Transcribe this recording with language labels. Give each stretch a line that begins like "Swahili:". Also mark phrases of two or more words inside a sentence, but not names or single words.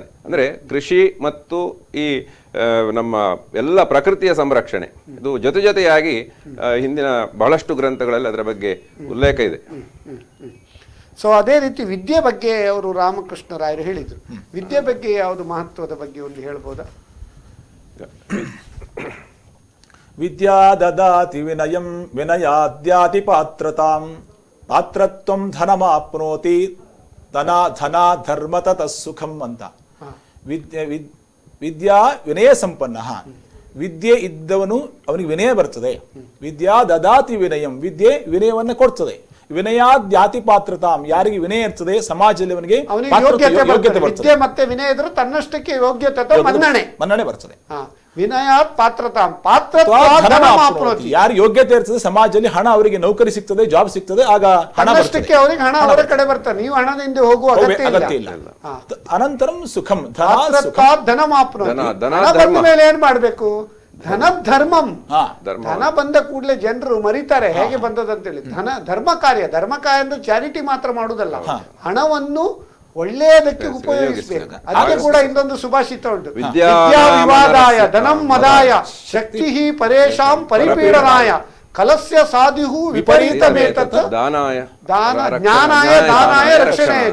Kannada: ಅಂದ್ರೆ ಕೃಷಿ ಮತ್ತು ಈ ನಮ್ಮ ಎಲ್ಲ ಪ್ರಕೃತಿಯ ಸಂರಕ್ಷಣೆ ಇದು ಜೊತೆಯಾಗಿ ಹಿಂದಿನ ಬಹಳಷ್ಟು ಗ್ರಂಥಗಳಲ್ಲಿ ಅದರ ಬಗ್ಗೆ ಉಲ್ಲೇಖ ಇದೆ. ಸೊ ಅದೇ ರೀತಿ ವಿದ್ಯೆ ಬಗ್ಗೆ ಅವರು ರಾಮಕೃಷ್ಣ ರಾಯರು ಹೇಳಿದರು. ವಿದ್ಯೆ ಬಗ್ಗೆ ಯಾವುದು ಮಹತ್ವದ ಬಗ್ಗೆ ಒಂದು ಹೇಳ್ಬೋದಾ?
Sanskrit: ವಿದ್ಯಾ ದದಾತಿ ವಿನಯಂ ವಿನಯಾದ್ಯಾತಿ ಪಾತ್ರತಾಂ ಪಾತ್ರತ್ವಂ ಧನಮಾಪ್ನೋತಿ ಧನ ಧರ್ಮ ತತಃ ಸುಖಂ ಅಂತ. ವಿದ್ಯಾ ವಿನಯ ಸಂಪನ್ನ.
Kannada: ವಿದ್ಯೆ ಇದ್ದವನು ಅವನಿಗೆ ವಿನಯ ಬರ್ತದೆ.
Sanskrit: ವಿದ್ಯಾ ದದಾತಿ ವಿನಯಂ,
Kannada: ವಿದ್ಯೆ ವಿನಯವನ್ನು ಕೊಡ್ತದೆ.
Sanskrit: ವಿನಯಾದ್ಯಾತಿ ಪಾತ್ರತಾಂ,
Kannada: ಯಾರಿಗೆ ವಿನಯ ಇರ್ತದೆ ಸಮಾಜದಲ್ಲಿ ಅವನಿಗೆ ಯೋಗ್ಯತೆ ವಿದ್ಯೆ ಮತ್ತೆ ವಿನಯ ಇದ್ರೆ ತನ್ನಷ್ಟಕ್ಕೆ ಯೋಗ್ಯತೆ ಮನ್ನಣೆ ಬರ್ತದೆ.
Sanskrit: ವಿನಯಾತ್ ಪಾತ್ರತಾಂ
Kannada: ಯಾರು ಯೋಗ್ಯತೆ ಇರ್ತದೆ ಸಮಾಜದಲ್ಲಿ ಹಣ, ಅವರಿಗೆ ನೌಕರಿ ಸಿಗ್ತದೆ, ಜಾಬ್ ಸಿಗ್ತದೆ, ಆಗ ಹಣಷ್ಟಕ್ಕೆ ಅವರಿಗೆ ಹಣ ಅವರ ಕಡೆ ಬರ್ತಾರೆ. ನೀವು ಹಣದಿಂದ ಹೋಗುವ ಅಗತ್ಯ ಇಲ್ಲ.
Sanskrit: ಅನಂತರಂ ಸುಖಂ
Kannada: ಧನ ಬಂದ ಮೇಲೆ ಏನ್ ಮಾಡ್ಬೇಕು?
Sanskrit: ಧನ ಧರ್ಮಂ.
Kannada: ಧನ ಬಂದ ಕೂಡಲೇ ಜನರು ಮರಿತಾರೆ ಹೇಗೆ ಬಂದದಂತೇಳಿ. ಧರ್ಮ ಕಾರ್ಯ ಅಂದ್ರೆ ಚಾರಿಟಿ ಮಾತ್ರ ಮಾಡುವುದಲ್ಲ, ಹಣವನ್ನು ಒಳ್ಳೆಯದಕ್ಕೆ ಉಪಯೋಗಿಸಬೇಕು. ಅದಕ್ಕೆ ಕೂಡ ಇನ್ನೊಂದು ಸುಭಾಷಿತ ಉಂಟು,
Sanskrit: ವಿದ್ಯಾ ವಿವಾದಾಯ ಧನಂ ಮದಾಯ ಶಕ್ತಿ ಪರೇಶಾಂ ಪರಿಪೀಡನಾಯ ಕಲಸ್ಯ ಸಾಧಿಹು ವಿಪರೀತಮೇತತ್ ಜ್ಞಾನಾಯ ದಾನಾಯ ರಕ್ಷಣೆಯ.